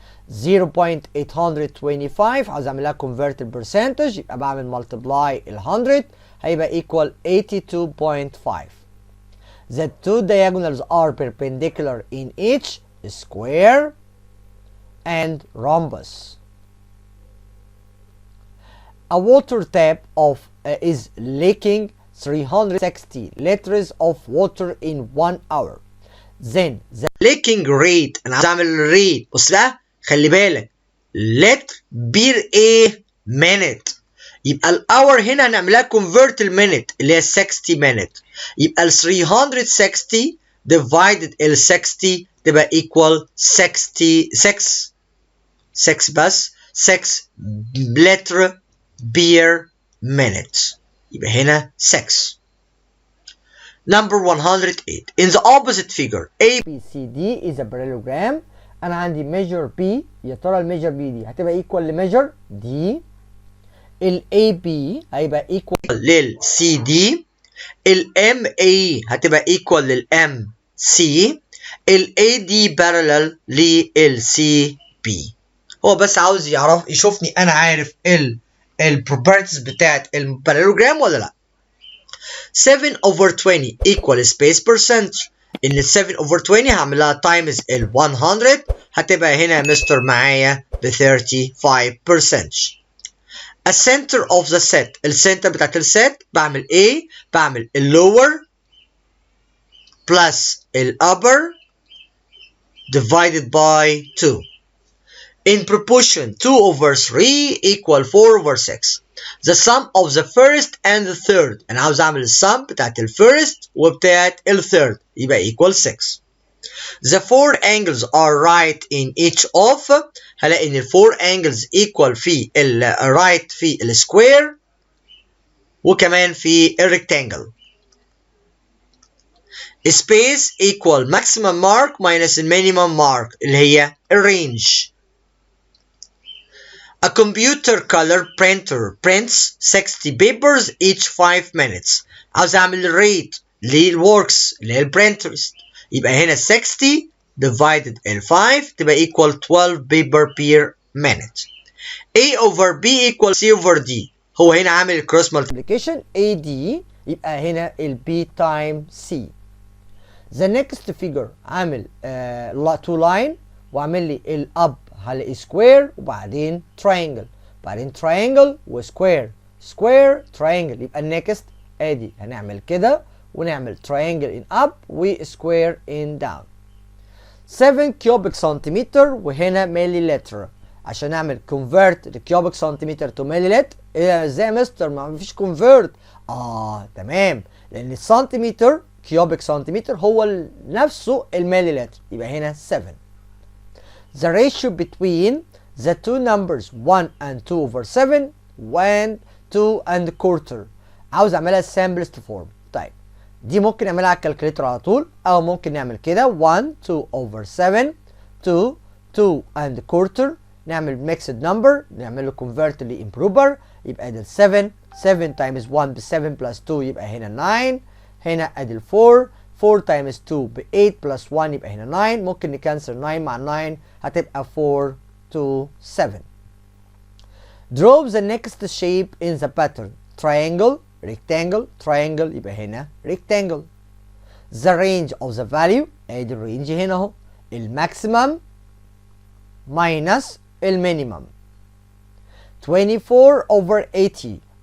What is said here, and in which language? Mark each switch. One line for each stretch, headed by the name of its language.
English: 0.825
Arabic: عاوز اعملها
English: convert البرسنتج
Arabic: يبقى بعمل
English: multiply ال 100 هيبقى equal 82.5 The two diagonals are perpendicular in each square and rhombus. A water tap is leaking 360 liters of water in 1 hour. Then the
Arabic: leaking rate انا عايز اعمل الريت بص بقى خلي بالك لتر بير ايه minute يبقى الاور هنا هنعملها convert المينت اللي هي 60 minute يبقى ال 360 divided ال 60 تبقى equal 66 6 بس 6 لتر per minute. يبقى هنا 6.
English: Number 108. In the opposite figure A B C D is a parallelogram.
Arabic: انا عندي measure B. يا ترى الميجر B دي هتبقى equal لميجر D. ال AB هيبقى equal لل CD. ال MA هتبقى equal لل MC. ال AD parallel لل CB. هو بس عاوز يعرف يشوفني انا عارف ال properties بتاعت البارالوجرام ولا لا.
English: 7 over 20 equal space percentage.
Arabic: ان ال 7 over 20 هعملها times ال 100 هتبقى هنا يا مستر معايا ب 35%.
English: A center of the set.
Arabic: السنتر بتاعت السيت بعمل ايه؟ بعمل ال lower plus ال upper divided by 2.
English: In proportion 2 over 3 equal 4 over 6. The sum of the first and the third.
Arabic: أنا عاوز أعمل السم بتاعت ال first وبتاعت ال third يبقى equal 6.
English: The four angles are right in each of.
Arabic: هلاقي إن ال four angles equal في ال right في ال square وكمان في ال rectangle.
English: Space equal maximum mark minus the minimum mark اللي هي ال range. A computer color printer prints 60 papers each 5 minutes.
Arabic: عاوز اعمل الريت للworks اللي هي البرنترز يبقى هنا 60 divided in 5 تبقى equal 12 paper per minute.
English: A over B equal C over D.
Arabic: هو هنا عامل الكروس multiplication AD يبقى هنا ال B times C.
English: The next figure
Arabic: عامل 2 line وعامل لي الاب هلاقي سكوير وبعدين تراينجل بعدين تراينجل وسكوير سكوير تراينجل يبقى النكست ادي هنعمل كده ونعمل تراينجل ان اب وسكوير ان داون. 7 كيوبيك سنتيمتر وهنا ملي لتر عشان نعمل كونفيرت الكيوبيك سنتيمتر تو ملي لتر. ازاي يا مستر ما فيش كونفيرت؟ تمام لان السنتيمتر كيوبيك سنتيمتر هو نفسه الملي لتر يبقى هنا 7.
English: The ratio between the two numbers 1 and 2 over 7 1 2 and quarter.
Arabic: عاوز اعملها simplest form. طيب دي ممكن نعملها على الكالكوليتر على طول او ممكن نعمل كده 1 2 over 7 2 2 and quarter نعمل mixed number نعمل له convert ل improper يبقى ده 7 7 times 1 ب 7 plus 2 يبقى هنا 9 هنا ادي 4 4 times 2 ب 8 plus 1 يبقى هنا 9 ممكن نكنسل 9 مع 9 هتبقى 4 to 7.
English: Draw the next shape in the pattern triangle rectangle triangle يبقى هنا rectangle. The range of the value
Arabic: ادي الرينج هنا اهو
English: الماكسيمم minus المينيمم 24 over 80.